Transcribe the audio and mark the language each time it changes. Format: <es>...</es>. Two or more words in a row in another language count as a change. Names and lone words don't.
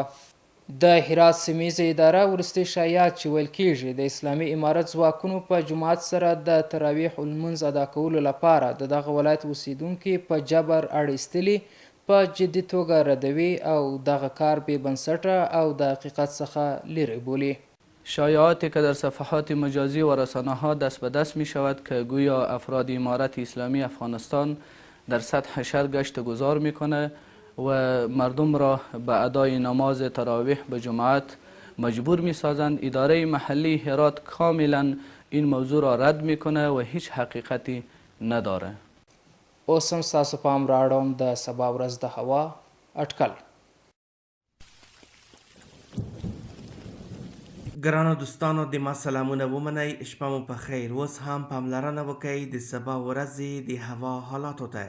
<ps>د هرات سیمه اداره وروستي شایعات چې ویل کیږي د اسلامي امارت ځواکونو په جماعت سره د تراویح لمونځ ادا کولو لپاره د دغه ولایت اوسیدونکي په جبر اړ ایستلي په جدي توګه ردوي او دغه کار بې بنسټه او د حقیقت څخه لیرې بولي.</ps> <fa>شایعاتی که در صفحات مجازی و رسانه ها دست به دست می شود که گویا افراد امارت اسلامی افغانستان در سطح شهر گشت گذار می کنه و مردم را به ادای نماز تراویح به جماعت مجبور می سازند. اداره محلی هرات کاملا این موضوع را رد می کنه و هیچ حقیقتی نداره.</fa> <ps>اوس هم ستاسو پام راوړم د سبا ورځ د هوا اټکل. ګرانو دوستانو د ما سلامونه ومنئ، شپه مو په خیر. اوس هم پاملرنه وکئ د سبا ورځې د هوا حالاتو ته.</ps>